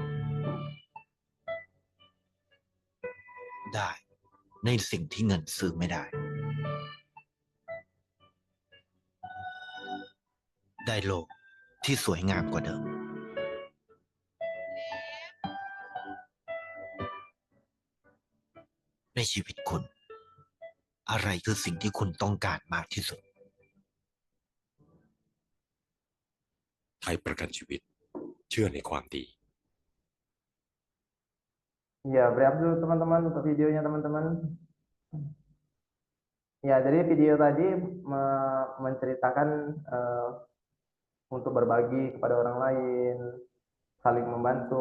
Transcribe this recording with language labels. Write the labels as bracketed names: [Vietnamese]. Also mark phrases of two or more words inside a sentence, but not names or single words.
[Thai] ได้ในสิ่งที่เงินซื้อไม่ได้ ได้โลกที่สวยงามกว่าเดิม ชีวิตคุณ อะไรคือสิ่งที่คุณต้องการมากที่สุด ไทยประกันชีวิตเชื่อในความดี [Indonesian] Ya, berehat dulu teman-teman untuk videonya teman-teman. Ya, jadi video tadi menceritakan untuk berbagi kepada orang lain, saling membantu.